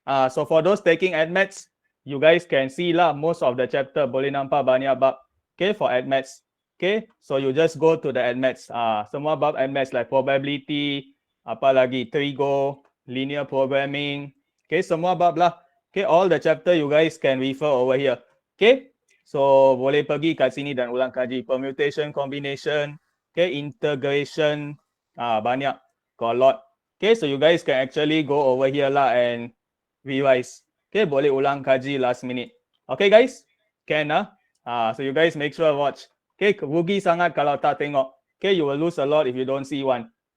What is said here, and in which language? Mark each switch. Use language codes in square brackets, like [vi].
[en] So for those taking AdMaths, you guys can see lah most of the chapter. [ms] Boleh nampak banyak bab. [en] Okay, for AdMaths. Okay, so you just go to the AdMaths. [ms] Semua bab AdMaths like probability, apa lagi, trigo, linear programming. Okay, semua bab lah. [en] Okay, all the chapter you guys can refer over here. [ms] Okay, so boleh pergi kat sini dan ulang kaji. [en] Permutation, combination, okay, integration, [ms] banyak, [en] got a lot. Okay, so you guys can actually go over here lah and revise. Okay, [ms] boleh ulang kaji [en] last minute. Okay guys, can so you guys make sure watch. Okay, [ms] rugi sangat kalau tak tengok. [en] Okay, you will lose a lot if you don't see one.